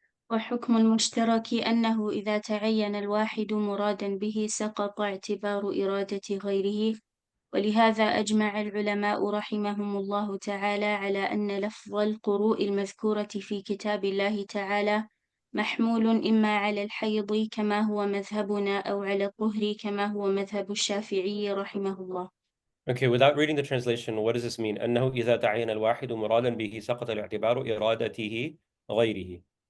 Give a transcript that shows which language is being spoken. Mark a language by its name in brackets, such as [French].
[Arabic] وحكم المشترك أنه إذا تعين الواحد مرادا به سقط اعتبار إرادة غيره، ولهذا أجمع العلماء رحمهم الله تعالى على أن لفظ القروء المذكورة في كتاب الله تعالى محمول إما على الحيض كما هو مذهبنا أو على الطهر كما هو مذهب الشافعي رحمه الله. [English] Okay, without reading the translation, what does this mean? [Arabic] أنه إذا تعين الواحد مرادا به سقط الاعتبار إرادته غيره.